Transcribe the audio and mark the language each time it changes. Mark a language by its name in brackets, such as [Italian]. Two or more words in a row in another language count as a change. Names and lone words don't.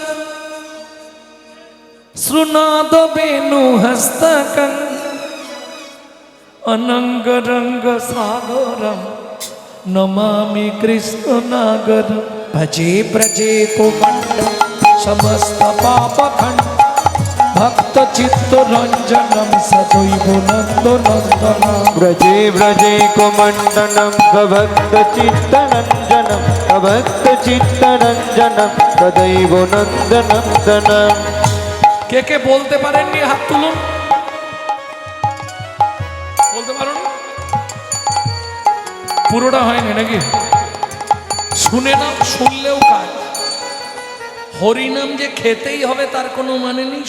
[Sanskrit] শ্রুনাদ বেণু হস্তকং অনঙ্গ রঙ্গ সাগরম নমামি কৃষ্ণ নাগর ভজে ব্রজে কোমণ্ড সমস্ত পাপ খণ্ড ভক্ত চিত্ত রঞ্জনম সদৈব নন্দ নন্দনম ब्रजे ब्रजे कुमण्डनं भक्त चित्तरञ्जनं भक्त चित्तरञ्जनं तदैव नन्दनन्दनम् [Bangla] কে কে বলতে পারেননি হাত তুলুন বলতে পারুন পুরোটা হয়নি নাকি শুনে নাম শুনলেও কাজ হরিনাম যে খেতেই হবে তার কোনো মানে নেই